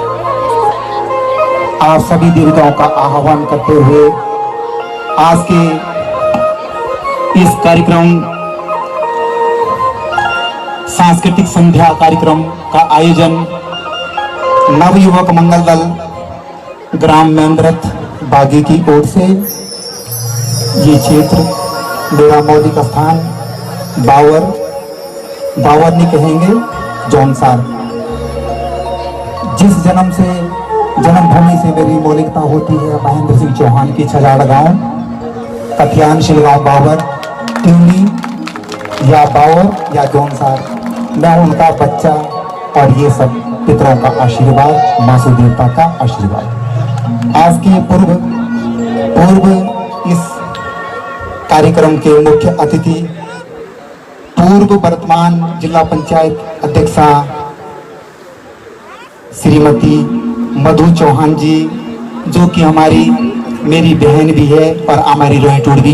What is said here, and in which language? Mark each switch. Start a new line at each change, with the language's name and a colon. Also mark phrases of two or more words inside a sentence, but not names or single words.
Hindi: आप सभी देवताओं का आह्वान करते हुए आज के इस कार्यक्रम सांस्कृतिक संध्या कार्यक्रम का आयोजन नवयुवक मंगल दल ग्राम मेंद्रथ बागी की ओर से ये क्षेत्र मेरा मौलिक स्थान बावर नहीं कहेंगे, जौनसार, जिस जन्मभूमि से मेरी मौलिकता होती है, महेंद्र सिंह चौहान की छजाड़ गांव, कथियान शिलगांव बावर, ट्यूनी या बावर या जौनसार, मैं उनका बच्चा और ये सब पितरों का आशीर्वाद, मासु देवता का आशीर्वाद। आज के पूर्व इस कार्यक्रम के मुख्य अतिथि पूर्व वर्तमान जिला पंचायत अध्यक्षा श्रीमती मधु चौहान जी, जो कि हमारी मेरी बहन भी है और हमारी रोहिटूड़ भी।